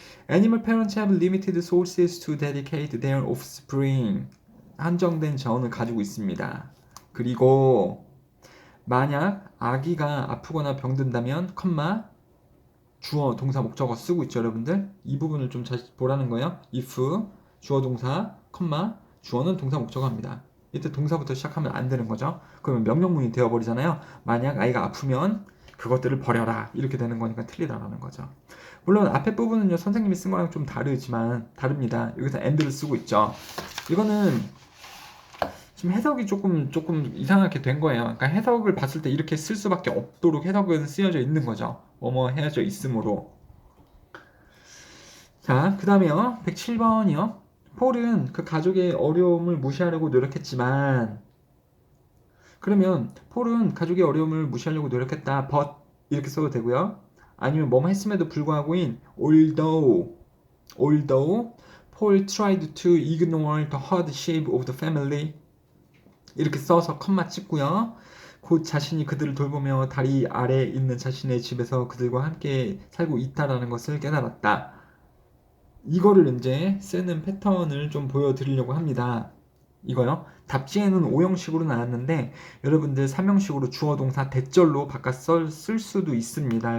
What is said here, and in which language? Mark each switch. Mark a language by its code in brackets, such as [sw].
[en] Animal parents have limited sources to dedicate their offspring. [ko] 한정된 자원을 가지고 있습니다. 그리고 만약 아기가 아프거나 병든다면 컴마 주어 동사 목적어 쓰고 있죠, 여러분들. 이 부분을 좀 다시 보라는 거예요. if 주어 동사 컴마 주어는 동사 목적어입니다. 이때 동사부터 시작하면 안 되는 거죠. 그러면 명령문이 되어버리잖아요. 만약 아이가 아프면 그것들을 버려라 이렇게 되는 거니까 틀리다라는 거죠. 물론 앞에 부분은요 선생님이 쓴 거랑 좀 다릅니다. 여기서 and를 쓰고 있죠. 이거는 지금 해석이 조금 이상하게 된 거예요. 그러니까 해석을 봤을 때 이렇게 쓸 수밖에 없도록 해석은 쓰여져 있는 거죠. 뭐뭐 해야져 있으므로. 자, 그 다음에요. 107번이요. 폴은 그 가족의 어려움을 무시하려고 노력했지만, 그러면 폴은 가족의 어려움을 무시하려고 노력했다. but 이렇게 써도 되고요. 아니면 뭐뭐 했음에도 불구하고인 [en] although Paul tried to ignore the hardship of the family [ko] 이렇게 써서 컴마 찍고요. 곧 자신이 그들을 돌보며 다리 아래에 있는 자신의 집에서 그들과 함께 살고 있다라는 것을 깨달았다. 이거를 이제 쓰는 패턴을 좀 보여드리려고 합니다. 이거요. 답지에는 5형식으로 나왔는데 여러분들 3형식으로 주어 동사 대절로 바꿔 쓸 수도 있습니다.